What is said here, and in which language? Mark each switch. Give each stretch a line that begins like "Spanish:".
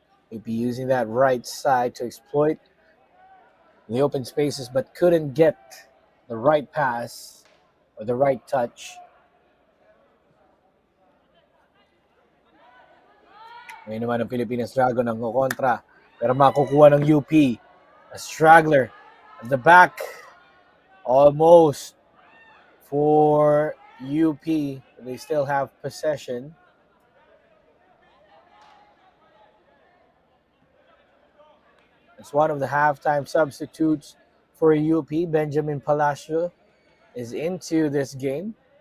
English: We'll be using that right side to exploit the open spaces but couldn't get the right pass or the right touch.
Filipino: Ngayon naman ang Pilipinas Dragon ang kontra pero makukuha ng UP.
English: A straggler at the back almost for UP. They still have possession. It's one of the halftime substitutes for UP. Benjamin Palacio is into this game.